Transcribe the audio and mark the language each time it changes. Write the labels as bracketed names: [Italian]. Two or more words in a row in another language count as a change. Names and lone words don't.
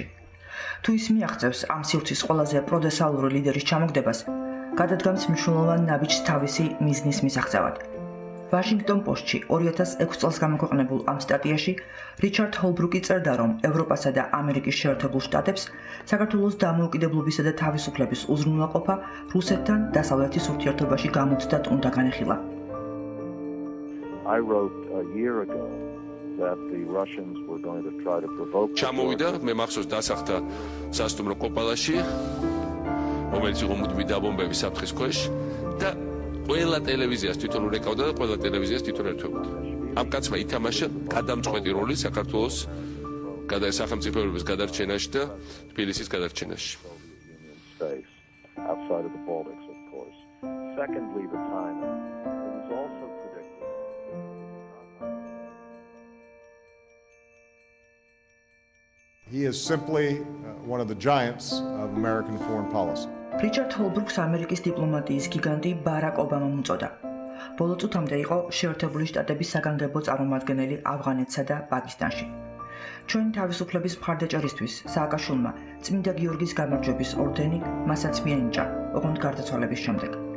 [Georgian] თუ ის მიაღწევს ამ სივრცის ყველაზე პროდესალური ლიდერის ჩამოგდებას, გადადგამს მნიშვნელოვან ნაბიჯს თავისი მიზნის მისაღწევად. ვაშინგტონ პოსტში 2006 წელს გამოქვეყნებულ ამ სტატიაში რიჩარდ ჰოლბრუკი წერდა, რომ ევროპასა და ამერიკის შეერთებულ შტატებს საქართველოს დამოუკიდებლობისა და თავისუფლების უზრუნველყოფა რუსეთთან დასავლეთის ურთიერთობაში გამოცდად უნდა განეხილა. [English] I wrote a year ago that the Russians were going to try to provoke [Georgian] ჩამოვიდა მე მახსოვს დასახდა სასტუმრო კოპალაში რომელიც იყო მუდმივი დაბომბების საფრთხის ქვეშ და ყველა ტელევიზიას თვითონ ურეკავდა და ყველა ტელევიზიას თვითონ ერთვებოდა. ამ კაცმა ითამაშა გადამწყვეტი როლი საქართველოს სახელმწიფოების გადარჩენაში და თბილისის გადარჩენაში. [English] outside of the Baltics, of course. Secondly, the timing. It was also predicted. He is simply one of the giants of American foreign policy. [Georgian] რიჩარდ ჰოლბრუკს ამერიკის დიპლომატიის გიგანტი ბარაკ ობამამ უწოდა. ბოლო წუთამდე იყო შეერთებული შტატების საგანგებო წარმომადგენელი ავღანეთსა და პაკისტანში. ჩვენი თავისუფლების მხარდაჭერისთვის სააკაშვილმა წმინდა გიორგის გამარჯვების ორდენი მასაც მიენიჭა ოღონდ გარდაცვალების შემდეგ.